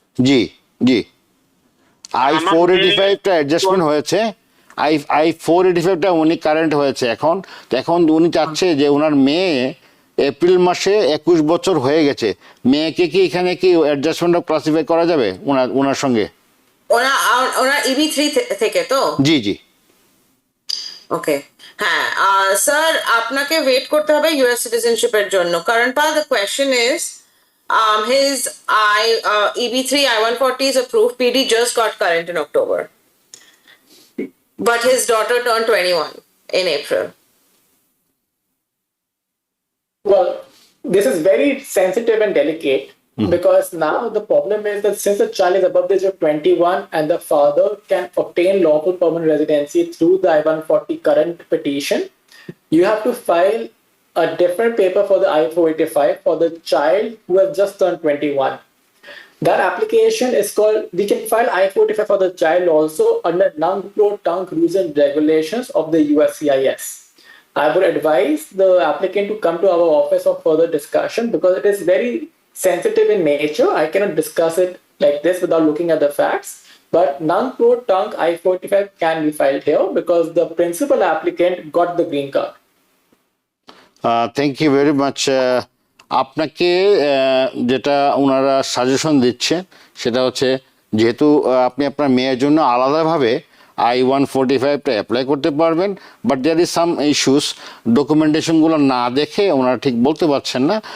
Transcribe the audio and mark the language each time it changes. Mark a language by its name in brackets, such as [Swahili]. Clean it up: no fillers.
[Bangla] জি জি, I-485টা adjustment হয়েছে, I-485টা উনি current হয়েছে এখন উনি চাচ্ছে যে ওনার মেয়ে এপ্রিল মাসে 21 বছর হয়ে গেছে, মেয়েকে কি এখানে কি অ্যাডজাস্টমেন্ট ক্লাসিফাই করা যাবে ওনার সঙ্গে? ওনার EB3 থেকে তো? জি জি। ওকে, হ্যাঁ স্যার, আপনাকে ওয়েট করতে হবে US সিটিজেনশিপের জন্য। [English] Karanpal, the question is, his EB3 I-140 is approved. PD just got current in October, but his daughter turned 21 in April. Well, this is very sensitive and delicate because now the problem is that since the child is above the age of 21 and the father can obtain lawful permanent residency through the I-140 current petition, you have to file a different paper for the I-485 for the child who has just turned 21. That application is called, we can file I-485 for the child also under non-pro-tunc rules and regulations of the USCIS. I would advise the applicant to come to our office for further discussion because it is very sensitive in nature. I cannot discuss it like this without looking at the facts. But non-pro-tunc I-485 can be filed here because the principal applicant got the green card. Thank you very much. [Bangla] আপনাকে যেটা ওনারা suggestion দিচ্ছে সেটা হচ্ছে, যেহেতু আপনি আপনার মেয়ের জন্য আলাদাভাবে I-145টা অ্যাপ্লাই করতে পারবেন। [English] but there is some issues, [Bangla] ডকুমেন্টেশনগুলো না দেখে ওনারা ঠিক বলতে পারছেন না।